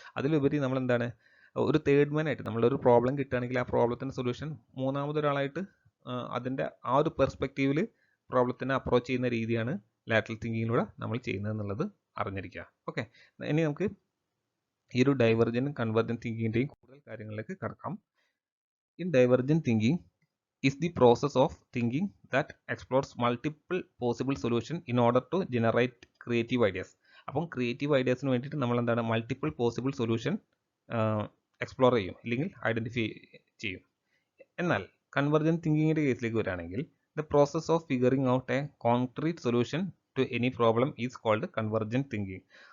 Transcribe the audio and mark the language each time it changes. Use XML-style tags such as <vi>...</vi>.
<ml>അതിലുപരി നമ്മൾ എന്താണ് ഒരു തേർഡ് മാൻ ആയിട്ട് നമ്മളൊരു പ്രോബ്ലം കിട്ടുകയാണെങ്കിൽ ആ പ്രോബ്ലത്തിൻ്റെ സൊല്യൂഷൻ മൂന്നാമതൊരാളായിട്ട് അതിൻ്റെ ആ ഒരു പെർസ്പെക്റ്റീവിൽ പ്രോബ്ലത്തിനെ അപ്രോച്ച് ചെയ്യുന്ന രീതിയാണ് ലാറ്ററൽ തിങ്കിങ്ങിലൂടെ നമ്മൾ ചെയ്യുന്നത് എന്നുള്ളത് അറിഞ്ഞിരിക്കുക. ഓക്കെ, ഇനി നമുക്ക് ഈ ഒരു ഡൈവർജൻറ്റും കൺവെർജൻറ്റ് തിങ്കിങ്ങിൻ്റെയും കൂടുതൽ കാര്യങ്ങളിലേക്ക് കടക്കാം.</ml> <en>In divergent thinking is the process of thinking that explores multiple possible solution in order to generate creative ideas.</en> <ml>അപ്പം ക്രിയേറ്റീവ് ഐഡിയാസിന് വേണ്ടിയിട്ട് നമ്മൾ എന്താണ് മൾട്ടിപ്പിൾ പോസിബിൾ സൊല്യൂഷൻ എക്സ്പ്ലോർ ചെയ്യും അല്ലെങ്കിൽ ഐഡൻറ്റിഫൈ ചെയ്യും. എന്നാൽ കൺവെർജൻറ്റ് തിങ്കിങ്ങിൻ്റെ കേസിലേക്ക് വരികയാണെങ്കിൽ</ml> <en>The process of figuring out a concrete solution to any problem is called convergent thinking.</en>